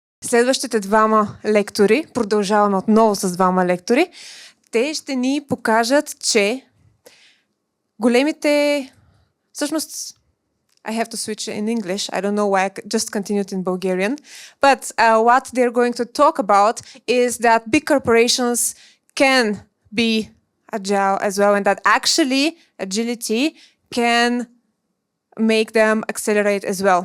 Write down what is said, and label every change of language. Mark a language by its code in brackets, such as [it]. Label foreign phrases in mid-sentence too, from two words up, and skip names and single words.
[bg] следващите двама лектори, продължаваме отново с двама лектори, те ще ни покажат, че големите... Всъщност, [en] I have to switch in English. I don't know why I just continued in Bulgarian. But what they're going to talk about is that big corporations can be agile as well, and that actually agility can make them accelerate as well.